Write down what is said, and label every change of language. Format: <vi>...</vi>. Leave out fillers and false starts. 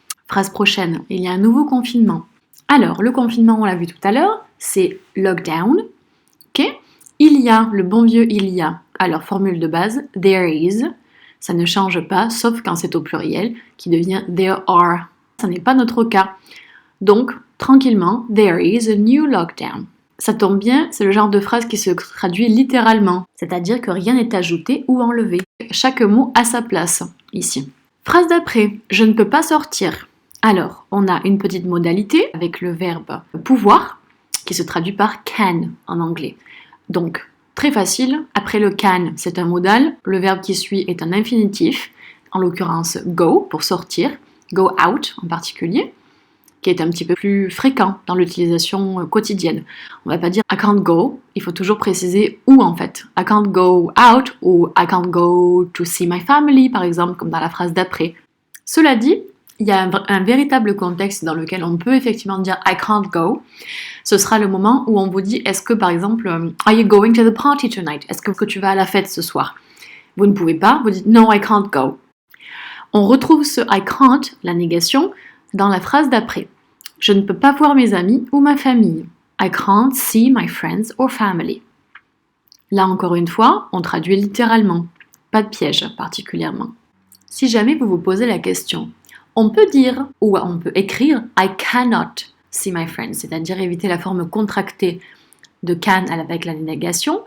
<fr>Phrase prochaine, il y a un nouveau confinement. Alors, le confinement, on l'a vu tout à l'heure, c'est lockdown. Okay. Il y a, le bon vieux il y a. Alors, formule de base,</fr> <en>there is.</en> <fr>Ça ne change pas, sauf quand c'est au pluriel, qui devient</fr> <en>there are.</en> <fr>Ça n'est pas notre cas. Donc, tranquillement,</fr> <en>there is a new lockdown.</en> <fr>Ça tombe bien, c'est le genre de phrase qui se traduit littéralement, c'est-à-dire que rien n'est ajouté ou enlevé. Chaque mot a sa place, ici. Phrase d'après, je ne peux pas sortir. Alors, on a une petite modalité avec le verbe pouvoir, qui se traduit par can en anglais. Donc, très facile, après le can, c'est un modal, le verbe qui suit est un infinitif, en l'occurrence go, pour sortir, go out en particulier, qui est un petit peu plus fréquent dans l'utilisation quotidienne. On ne va pas dire</fr> <en>I can't go,</en> <fr>il faut toujours préciser où en fait.</fr> <en>I can't go out ou I can't go to see my family,</en> <fr>par exemple, comme dans la phrase d'après. Cela dit, il y a un véritable contexte dans lequel on peut effectivement dire</fr> <en>I can't go.</en> <fr>Ce sera le moment où on vous dit est-ce que par exemple</fr> <en>are you going to the party tonight?</en> <fr>Est-ce que tu vas à la fête ce soir? Vous ne pouvez pas, vous dites</fr> <en>no I can't go.</en> <fr>On retrouve ce</fr> <en>I can't,</en> <fr>la négation, dans la phrase d'après. Je ne peux pas voir mes amis ou ma famille.</fr> <en>I can't see my friends or family.</en> <fr>Là encore une fois, on traduit littéralement. Pas de piège particulièrement. Si jamais vous vous posez la question, on peut dire ou on peut écrire</fr> <en>I cannot see my friends,</en> <fr>c'est-à-dire éviter la forme contractée de can avec la négation.</fr>